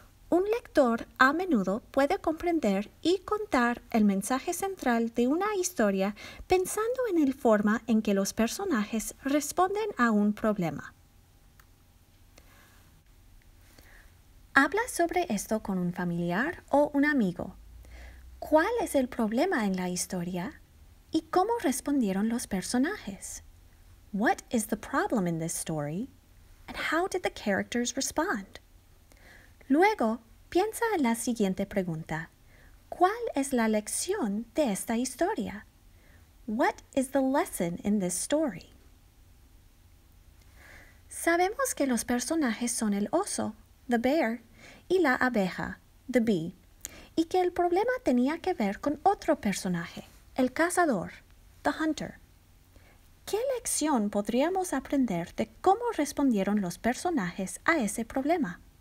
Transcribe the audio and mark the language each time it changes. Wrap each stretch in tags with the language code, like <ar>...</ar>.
<es>Un lector a menudo puede comprender y contar el mensaje central de una historia pensando en la forma en que los personajes responden a un problema. Habla sobre esto con un familiar o un amigo. ¿Cuál es el problema en la historia? ¿Y cómo respondieron los personajes?</es> <en>What is the problem in this story? And how did the characters respond?</en> <es>Luego, piensa en la siguiente pregunta. ¿Cuál es la lección de esta historia?</es> <en>What is the lesson in this story?</en> <es>Sabemos que los personajes son el oso,</es> <en>the bear,</en> <es>y la abeja,</es> <en>the bee,</en> <es>y que el problema tenía que ver con otro personaje, el cazador,</es> <en>the hunter.</en> <es>¿Qué lección podríamos aprender de cómo respondieron los personajes a ese problema?</es>